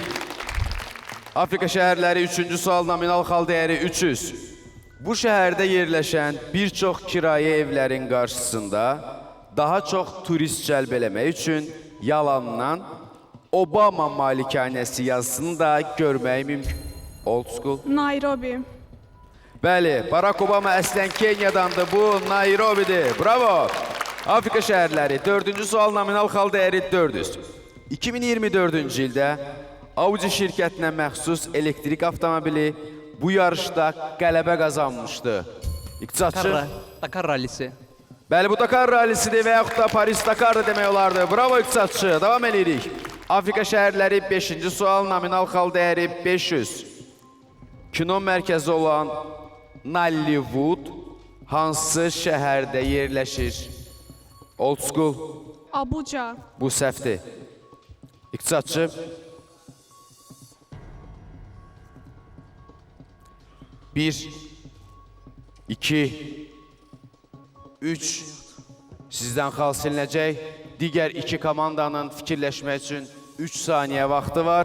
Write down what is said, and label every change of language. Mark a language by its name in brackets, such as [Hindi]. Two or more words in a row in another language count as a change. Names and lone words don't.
[Azerbaijani] Afrika şəhərləri 3-cü sual nominal xal dəyəri 300. Bu şəhərdə yerləşən bir çox kirayə evlərin qarşısında daha çox turist cəlb eləmək üçün yalandan Obama malikanəsi yazısını da görmək mümkün. Old school. Nairobi. Bəli, Barack Obama əslən Kenyadandır, bu Nairobidir. Bravo. Afrika şəhərləri 4-cü sual nominal xal dəyəri 400. 2024-cü ildə Audi şirkətinə məxsus elektrik avtomobili bu yarışda qələbə qazanmışdı. İqtisadçı. Dakar rallisi. Bəli, bu Dakar rallisidir və yaxud da Paris Dakar'dır demək olardı. Bravo iqtisadçı. Davam edirik. Afrika şəhərləri 5-ci sual nominal xal dəyəri 500. Kino mərkəzi olan Nollywood hansı şəhərdə yerləşir? Old school. Abuja. Bu səhvdir. İqtisadçı. 1, 2, 3. Sizdən xal silinəcək. Digər 2 komandanın fikirləşmək üçün 3 saniyə vaxtı var.